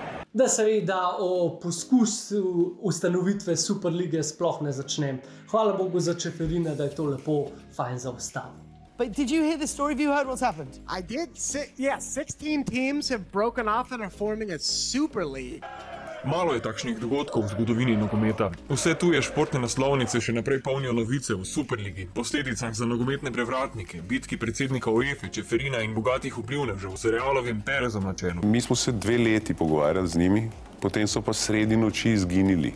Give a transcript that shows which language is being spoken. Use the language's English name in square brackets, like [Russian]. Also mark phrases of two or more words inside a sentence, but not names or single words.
[Slovenian] da seveda o poskusu ustanovitve Superlige sploh ne začnem. Hvala Bogu za Čeferina, da je to lepo fajn zaustavil. [English] But did you hear the story? Have you heard what's happened? I did. 16 teams have broken off and are forming a Super League. [Slovenian] Malo je takšnih dogodkov v zgodovini nogometa. Vse tuje športne naslovnice še naprej polnijo novice o Superligi, posledicah za nogometne prevratnike, bitki predsednika UEFA, Čeferina in bogatih vplivnežev z Realovim Perezom na čelu. Mi smo se 2 leti pogovarjali z njimi, potem so pa sredi noči izginili.